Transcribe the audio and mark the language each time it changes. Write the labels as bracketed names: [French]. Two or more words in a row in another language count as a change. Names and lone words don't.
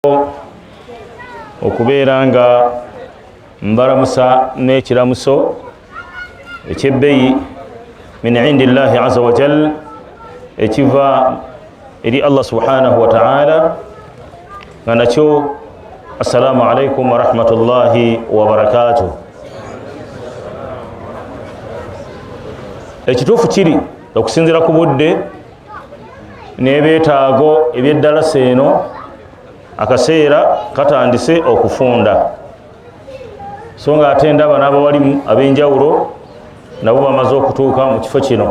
[Ganda] okubeera nga mbalamusa n'ekiramuso ekyebbeyi [Arabic] من عند الله عز وجل [Ganda] ekiva eri Allah [Arabic] سبحانه وتعالى [Ganda] nga nakyo [Arabic] السلام عليكم ورحمة الله وبركاته. [Ganda] Ekituufu kiri okusinzira ku budde n'ebyetaago eby'eddalasa eno akaseera katandise okufunda, so nga ate ndaba n'abawalimu ab'enjawulo nabo bamaze okutuuka mu kifo kino.